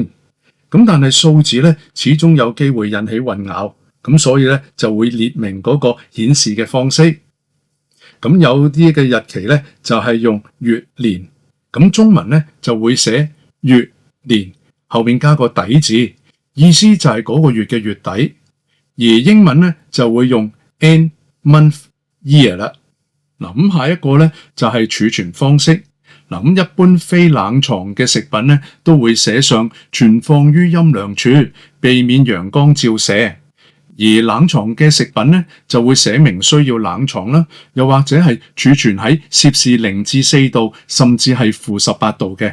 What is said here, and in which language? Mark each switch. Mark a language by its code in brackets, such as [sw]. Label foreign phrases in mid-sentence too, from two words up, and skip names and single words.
[yue] 但係數字咧，始終有機會引起混淆，所以咧就會列明嗰個顯示嘅方式。有啲嘅日期咧就係用月年，中文咧就會寫月年後面加個底字，意思就係嗰個月嘅月底。而英文咧就會用 [en] end month year [yue] 啦。下一個咧就係儲存方式。一般非冷藏嘅食品咧都會寫上存放於陰涼處，避免陽光照射。而冷藏嘅食品咧就會寫明需要冷藏啦，又或者係儲存喺攝氏0至4度，甚至係-18度嘅。